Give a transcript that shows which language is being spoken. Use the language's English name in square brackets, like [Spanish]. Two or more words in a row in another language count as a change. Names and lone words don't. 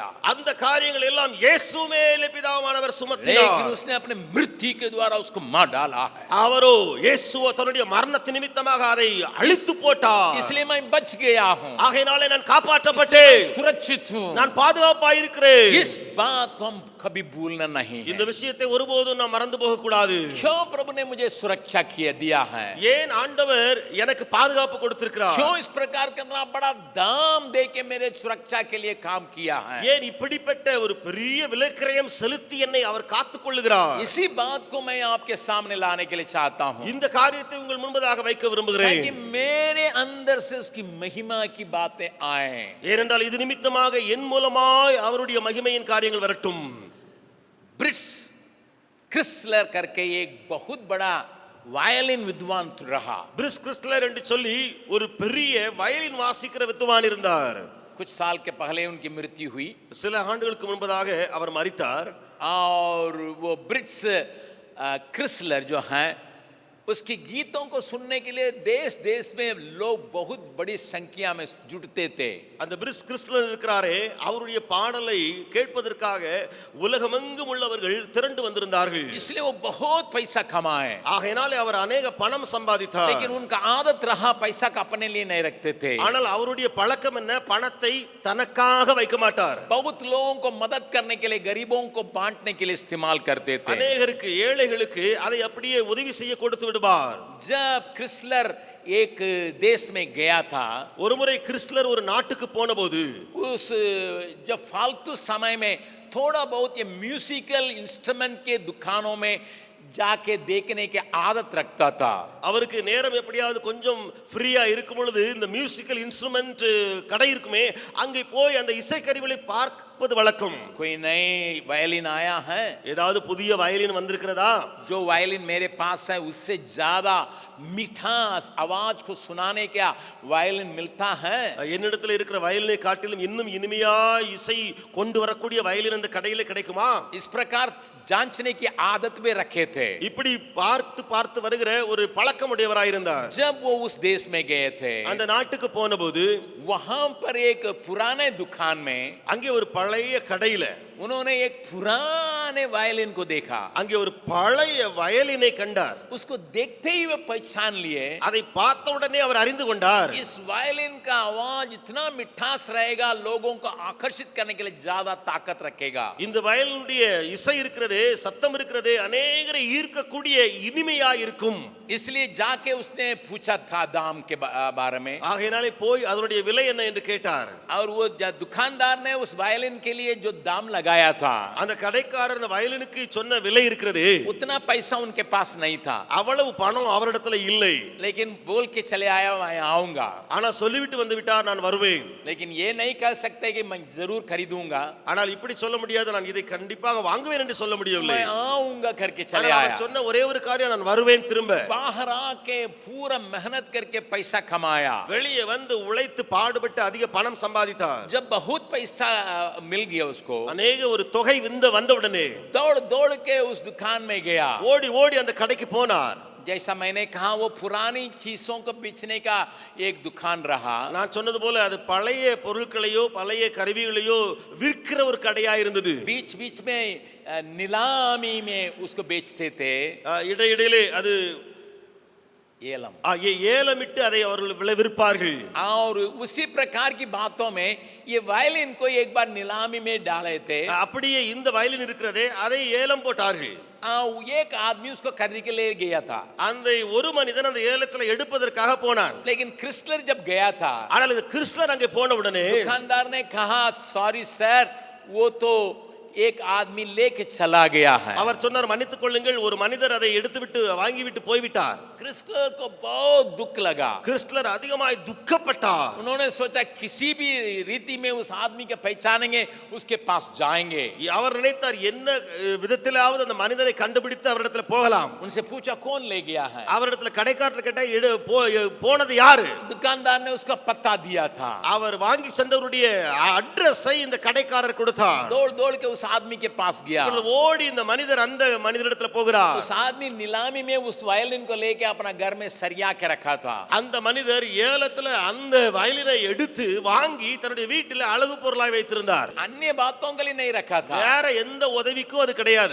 [Tamil] அந்த காரியங்கள் எல்லாம் இயேசு மேலே பிதாவானவர் [Hindi] लेकिन [Tamil] சுமத்தினார். [Hindi] उसने अपने मृत्यु के द्वारा उसको मार डाला है. [Tamil] அவரோ இயேசுவோ தன்னுடைய மரணத்தின் நிமித்தமாக அதை அழித்து போட்டார். [Hindi] इसलिए मैं बच गया हूं, [Tamil] ஆகையினாலே நான் காப்பாற்றப்பட்டேன், [Hindi] सुरक्षित हूं. [Tamil] நான் பாதுகாப்பாய் இருக்கிறேன். [Hindi] इस बात को हम कभी भूलना नहीं [Tamil] இந்த [Hindi] है. [Tamil] விஷயத்தை ஒருபோதும் நாம் மறந்து போக கூடாது. [Hindi] क्यों प्रभु ने मुझे सुरक्षा किया दिया है? [Tamil] ஏன் ஆண்டவர் எனக்கு பாதுகாப்பு கொடுத்திருக்கிறார்? [Hindi] क्यों इस प्रकार का इतना बड़ा दाम दे के मेरे सुरक्षा के लिए काम किया है? [Tamil] ஏன் இப்படிப்பட்ட ஒரு பெரிய விலைக்கிரயம் செலுத்தி என்னை அவர் காத்துக் கொள்ளுகிறார்? [Hindi] इसी बात को मैं आपके सामने लाने के लिए चाहता हूं, [Tamil] இந்த காரியத்தை உங்கள் முன்பதாக வைக்க விரும்புகிறேன். [Hindi] ताकि मेरे अंदर से उसकी महिमा की बातें आए. [Tamil] ஏனென்றால் இது நிமித்தமாக என் மூலமாய் அவருடைய மகிமையின் காரியங்கள் வரட்டும். [Hindi] ब्रिट्स क्रिस्लर करके एक बहुत बड़ा वायलिन विद्वान रहा. [Tamil] பிரிஸ் கிறிஸ்டலர் என்று சொல்லி ஒரு பெரிய வயலின் வாசிக்கிற வித்துவான் இருந்தார். [Hindi] कुछ साल के पहले उनकी मृत्यु हुई [Tamil] சில ஆண்டுகளுக்கு முன்பதாக அவர் மரித்தார். [Hindi] और वो ब्रिट्स क्रिस्लर जो हैं, उसके गीतों को सुनने के लिए देश देश में लोग बहुत बड़ी संख्या में जुटते थे. [Tamil] அந்த பிரிஸ் கிறிஸ்டலர் இருக்கிறாரே, அவருடைய பாடலை கேட்பதற்காக உலகமெங்கும் உள்ளவர்கள் திரண்டு வந்திருந்தார்கள். [Hindi] इसलिए वो बहुत पैसा कमाए. [Tamil] ஆகையினாலே அவர் अनेक பணம் சம்பாதித்தார். [Hindi] लेकिन उनका आदत रहा पैसा का अपने लिए नहीं रखते थे. [Tamil] ஆனால் அவருடைய பழக்கம் என்ன? பணத்தை தனக்காக வைக்க மாட்டார். [Hindi] बहुत लोगों को मदद करने के लिए, गरीबों को बांटने के लिए इस्तेमाल करते थे. [Tamil] अनेகருக்கு ஏழைகளுக்கு அதை அப்படியே உதவி செய்ய கொடுத்து விடுவார். [Hindi] जब क्रिस्लर एक देश में गया था, [Tamil] ஒருமுறை கிறிஸ்டலர் ஒரு நாட்டுக்கு போனபோது [Hindi] उस जब फालतू समय में थोड़ा बहुत ये [English] musical instrument [Hindi] के दुकानों में जाके देखने की आदत रखता था. [Tamil] அவருக்கு நேரம் எப்படியாவது கொஞ்சம் ஃப்ரீயா இருக்கும் பொழுது இந்த [English] musical instrument [Tamil] கடை இருக்குமே, அங்கே போய் அந்த இசைக்கருவிகளை பார்ப்பது வழக்கம். [Hindi] कोई नई वायलिन आया है? [Tamil] ஏதாவது புதிய வயலின் வந்திருக்கிறதா? [Hindi] जो वायलिन मेरे पास है उससे ज्यादा मिठास आवाज को सुनाने क्या वायलिन मिलता है? [Tamil] என்னிடத்தில் இருக்கிற வயலினை காட்டிலும் இன்னும் இனிமையா இசை கொண்டு வரக்கூடிய வயலின் அந்த கடையில கிடைக்குமா? [Hindi] इस प्रकार जांचने की आदत में रखे थे. [Tamil] இப்படி பார்த்து பார்த்து வருகிற ஒரு பழக்கமுடையவராயிருந்தார். [Hindi] जब वो उस देश में गए थे, [Tamil] அந்த நாட்டுக்கு போனபோது [Hindi] वहां पर एक पुराने दुकान में [Tamil] அங்கே ஒரு பழைய கடையில [Hindi] उन्होंने एक पुराने वायलिन को देखा. [Tamil] அங்கே ஒரு பழைய வயலினை கண்டார். [Hindi] उसको देखते ही वे पहचान लिए, [Tamil] அதை பார்த்த உடனே அவர் அறிந்து கொண்டார், [Hindi] इस वायलिन का आवाज इतना मिठास रहेगा, लोगों को आकर्षित करने के लिए ज्यादा ताकत रखेगा. [Tamil] இந்த வயலினுடைய இசை இருக்கிறதே, சத்தம் இருக்கிறதே, अनेகரை ஈர்க்கக்கூடிய இனிமையா இருக்கும். [Hindi] इसलिए जाके उसने पूछा था दाम के बारे में, [Tamil] ஆகையினாலே போய் அதனுடைய விலை என்ன என்று கேட்டார். [Hindi] और वो दुकानदार ने उस वायलिन के लिए जो दाम लगाया लगाया था, [Tamil] அந்த கடைக்காரர் அந்த வயலினுக்கு சொன்ன விலை இருக்கிறது, [Hindi] उतना पैसा उनके पास नहीं था, [Tamil] அவ்வளவு பணம் அவரிடத்துல இல்லை. [Hindi] लेकिन बोल के चले आया मैं आऊंगा, [Tamil] ஆனா சொல்லிவிட்டு வந்து விட்டார், நான் வருவேன். [Hindi] लेकिन ये नहीं कह सकते कि मैं जरूर खरीदूंगा, [Tamil] ஆனால் இப்படி சொல்ல முடியாது, நான் இதை கண்டிப்பாக வாங்குவேன் என்று சொல்ல முடியவில்லை. [Hindi] मैं आऊंगा करके चले [Tamil] ஆனால் [Hindi] आया. [Tamil] அவர் சொன்ன ஒரே ஒரு காரியம், நான் வருவேன் திரும்ப. [Hindi] बाहर आके पूरा मेहनत करके पैसा कमाया, [Tamil] வெளியே வந்து உழைத்து பாடுபட்டு அதிக பணம் சம்பாதித்தார். [Hindi] जब बहुत पैसा मिल गया उसको, [Tamil] அநேக ஒரு தொகை வந்த உடனே [Hindi] दौड़ दौड़ के उस दुकान में गया. [Tamil] ஓடி ஓடி அந்த கடைக்கு போனார். [Hindi] जैसा मैंने कहा वो पुरानी चीजों को बेचने का एक दुकान रहा. [Tamil] நான் சொன்னது போல அது பழைய பொருட்களையோ பழைய கருவிகளையோ விற்கிற ஒரு கடையா இருந்தது. [Hindi] बीच बीच में नीलामी में उसको बेचते थे, [Tamil] இடையிடையிலே அது ஏலம், ஏலமிட்டு அதை அவர்கள் விற்பார்கள். [Hindi] और उसी प्रकार की बातों में ये वायलिन को एक बार नीलामी में डाले थे. [Tamil] அப்படியே இந்த வயலின் இருக்கிறதே அதை ஏலம் போட்டார்கள். [Hindi] एक आदमी उसको खरीद के ले गया था, [Tamil] அந்த ஒரு மனிதன் அந்த ஏலத்துல எடுப்பதற்காக போனான். [Hindi] लेकिन क्रिस्लर जब गया था, [Tamil] ஆனால் இந்த கிறிஸ்லர் அங்கே போன உடனே [Hindi] दुकानदार ने कहा [English] sorry sir, [Hindi] वो तो एक आदमी लेके चला गया है. [Tamil] அவர் சொன்னார், மன்னித்துக் கொள்ளுங்கள், ஒரு மனிதர் அதை எடுத்துவிட்டு வாங்கிவிட்டு போய்விட்டார். [Hindi] क्रिस्लर को बहुत दुख लगा. [Tamil] கிறிஸ்லர் அதிகமாய் துக்கப்பட்டார். [Hindi] उन्होंने सोचा किसी भी रीति में उस आदमी के पहचानेंगे, उसके पास जाएंगे. [Tamil] அவர் நினைத்தார், என்ன விதத்திலாவது அந்த மனிதரை கண்டுபிடித்து அவரிடத்துல போகலாம். [Hindi] उनसे पूछा कौन ले गया है. [Tamil] அவரிடத்துல கடைக்காரர் கேட்டா போனது யாரு? [Hindi] दुकानदार ने उसका पता दिया था. [Tamil] அவர் வாங்கி சென்றவருடைய அட்ரஸை இந்த கடைக்காரர் கொடுத்தார். [Hindi] दौड़ दौड़ के उस आदमी के पास गया. [Tamil] ஓடி இந்த மனிதர் அந்த மனிதரிடத்துல போகிறார். [Hindi] उस आदमी नीलामी में उस वायलिन को लेके अपना घर में सरिया के रखा था. [Tamil] அந்த மனிதர் ஏலத்துல அந்த வயலினை எடுத்து வாங்கி தன்னுடைய வீட்டில் அழகு பொருளாய் வைத்திருந்தார். [Hindi] अन्य बातों के लिए नहीं रखा था. [Tamil] வேற எந்த உதவிக்கும் அது கிடையாது.